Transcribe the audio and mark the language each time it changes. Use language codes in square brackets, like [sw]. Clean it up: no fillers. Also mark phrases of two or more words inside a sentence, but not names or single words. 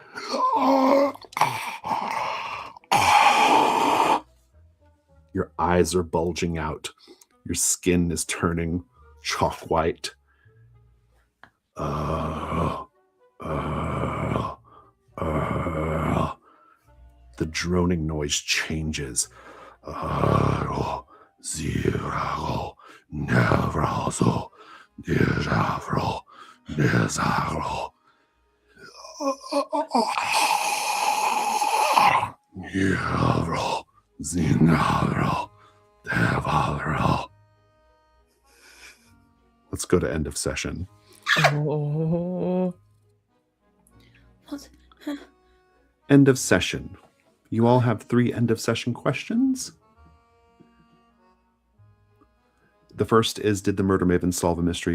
[en] Your eyes are bulging out. Your skin is turning chalk white. The droning noise changes. Zero, nevrozo, dizavro, dizavro. Nevro, zinavro, devavro. Let's go to end of session. Oh. What? End of session. You all have 3 end of session questions. The first is, did the murder maven solve a mystery?